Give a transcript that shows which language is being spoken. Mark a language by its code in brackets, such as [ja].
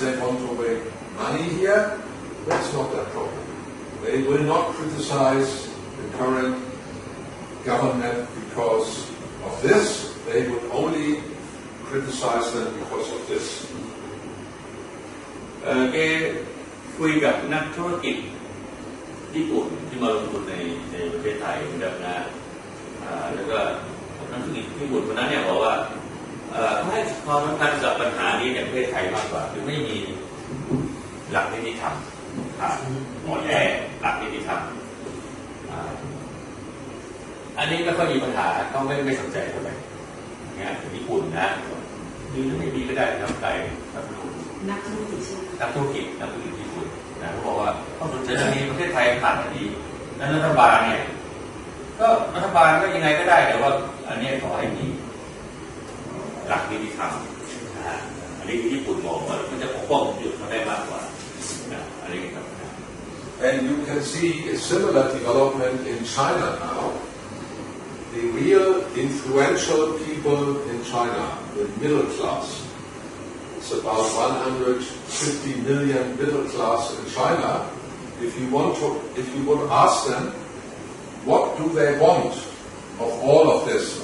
[en] They want to make money here. That's not their problem. They will not criticize the current government because of this. They would only criticize them because of this. [th] คุยกับนักธุรกิจญี่ปุ่นที่มาลงทุนในประเทศไทยเหมือนกันนะแล้วก็นักธุรกิจญี่ปุ่นคนนั้นเนี่ยบอกว่าให้ความสำคัญกับปัญหานี้ในประเทศไทยมากกว่าคือไม่มีหลักนิติธรรมหมดแอหลักนิติธรรมอันนี้ไม่ค่อยมีปัญหาเขาไม่สนใจเท่าไหร่เนี่ยญี่ปุ่นนะดีหรือไม่ดีก็ได้ทำใจ นักธุรกิจ ญี่ปุ่นนะเขาบอกว่าเขาสนใจเรื่องนี้ประเทศไทยผ่านดีแล้วรัฐบาลเนี่ยก็ยังไงก็ได้แต่ว่าอันนี้ขอให้มี หลักนิติธรรมอันนี้ที่ญี่ปุ่นมองว่ามันจะปกป้องอยู่เขาได้มากกว่าอันนี้ครับ [en] And you can see a similar development in China now. The real influential people in China, the middle class, it's about 150 million middle class in China. If you would ask them, what do they want of all of this?